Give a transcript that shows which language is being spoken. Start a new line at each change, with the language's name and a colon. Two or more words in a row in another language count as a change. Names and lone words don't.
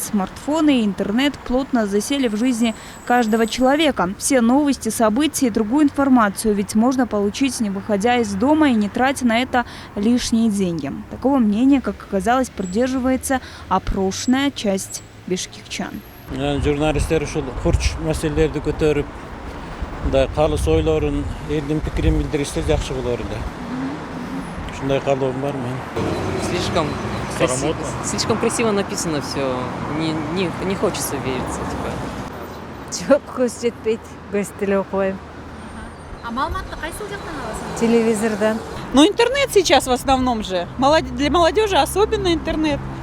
Russian: Смартфоны и интернет плотно засели в жизни каждого человека. Все новости, события и другую информацию ведь можно получить, не выходя из дома и не тратя на это лишние деньги. Такого мнения, как оказалось, придерживается опрошенная часть бишкекчан.
Kyrgyz: Журналисттер ушул хурч маселелерди көтөрүп, да калыс ойлорун, элдин пикирин билдиришсе жакшы болор эле.
Russian: Слишком красиво написано все. Не хочется вериться. Телевизордан. Ну, интернет сейчас в основном же. Для молодежи особенно интернет.